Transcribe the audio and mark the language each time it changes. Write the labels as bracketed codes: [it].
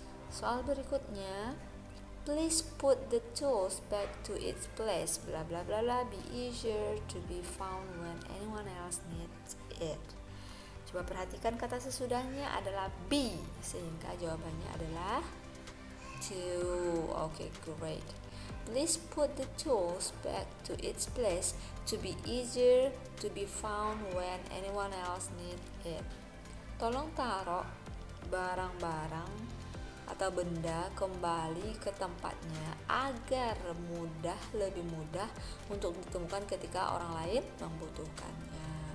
[id] Soal berikutnya, [en] please put the tools back to its place. Bla bla bla bla. Be easier to be found when anyone else needs it. [id] Coba perhatikan kata sesudahnya adalah be, sehingga jawabannya adalah to. [en] Okay, great. Please put the tools back to its place to be easier to be found when anyone else needs it. [id] Tolong taruh barang-barang atau benda kembali ke tempatnya agar lebih mudah untuk ditemukan ketika orang lain membutuhkannya.